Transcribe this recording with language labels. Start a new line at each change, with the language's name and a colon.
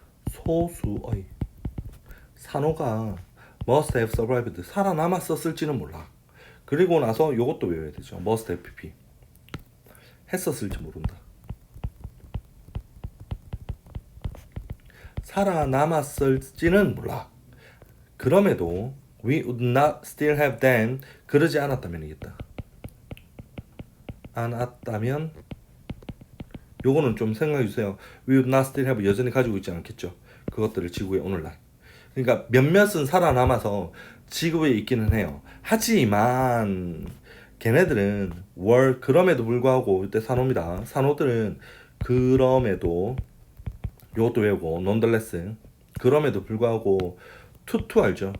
Korean: 소수의 산호가
English: must have survived
Korean: 살아남았었을지는 몰라. 그리고 나서 요것도 외워야 되죠.
English: must have pp
Korean: 했었을지 모른다. 살아남았을지는 몰라. 그럼에도
English: we would not still have them
Korean: 그러지 않았다면이겠다. 않았다면 요거는 좀 생각해 주세요.
English: We would not still have
Korean: 여전히 가지고 있지 않겠죠. 그것들을 지구에 오늘날. 그러니까 몇몇은 살아남아서 지구에 있기는 해요. 하지만 걔네들은 그럼에도 불구하고 이때 산호입니다. 산호들은 그럼에도 요것도 외우고
English: nonetheless
Korean: 그럼에도 불구하고 to 알죠?